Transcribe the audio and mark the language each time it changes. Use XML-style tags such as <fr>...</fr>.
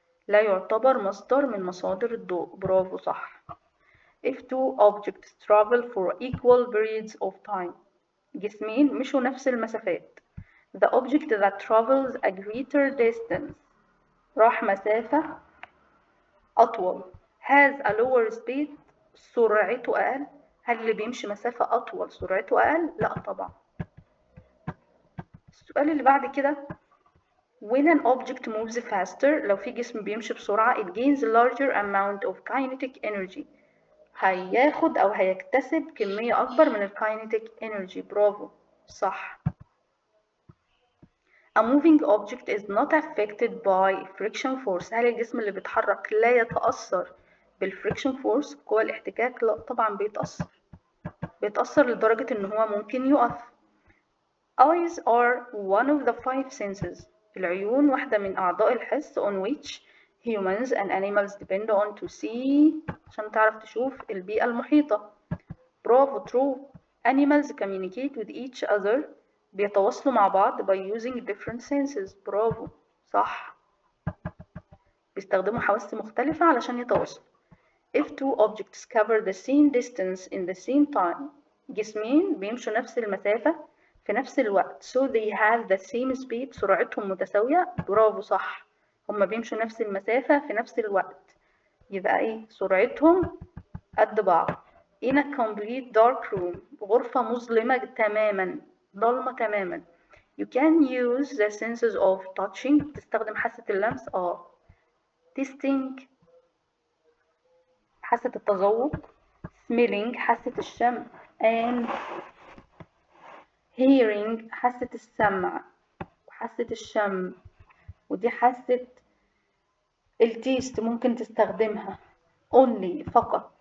<ar>لا يعتبر مصدر من مصادر الضوء، برافو صح.</ar> <en>If two objects travel for equal periods of time.</en> <ar>جسمين مشوا نفس المسافات.</ar> <en>The object that travels a greater distance</en> <ar>راح مسافة أطول</ar> <en>has a lower speed</en> <ar>سرعته أقل. هل اللي بيمشي مسافة أطول سرعته أقل؟ لا طبعا. السؤال اللي بعد كده</ar> <en>when an object moves faster</en> <ar>لو في جسم بيمشي بسرعة</ar> <en>it gains a larger amount of kinetic energy</en> <ar>هياخد أو هيكتسب كمية أكبر من ال kinetic energy. برافو صح.</ar> <en>A moving object is not affected by friction force.</en> <ar>هل الجسم اللي بيتحرك لا يتأثر بالفريكشن فورس قوى الاحتكاك؟ لا طبعا بيتأثر لدرجة إن هو ممكن يقف.</ar> <en>Eyes are one of the five senses.</en> <ar>العيون واحدة من أعضاء الحس</ar> <en>on which humans and animals depend on to see</en> <ar>عشان تعرف تشوف البيئة المحيطة. برافو true.</ar> <en>Animals communicate with each other</en> <ar>بيتواصلوا مع بعض</ar> <en>by using different senses.</en> <ar>برافو صح، بيستخدموا حواس مختلفة علشان يتواصلوا.</ar> <en>If two objects cover the same distance in the same time</en> <ar>جسمين بيمشوا نفس المسافة في نفس الوقت</ar> <en>so they have the same speed</en> <ar>سرعتهم متساوية. برافو صح، هما بيمشوا نفس المسافة في نفس الوقت يبقى ايه سرعتهم قد بعض.</ar> <en>In a complete dark room</en> <ar>غرفة مظلمة تماما ضلمة تماما</ar> <en>you can use the senses of touching</en> <ar>تستخدم حاسة اللمس</ar> <en>tasting</en> <ar>حاسة التذوق</ar> <en>smelling</en> <ar>حاسة الشم</ar> <en>and hearing</en> <ar>حاسة السمع وحاسة الشم ودي حاسة التيست ممكن تستخدمها</ar> <en>only</en> <ar>فقط.</ar>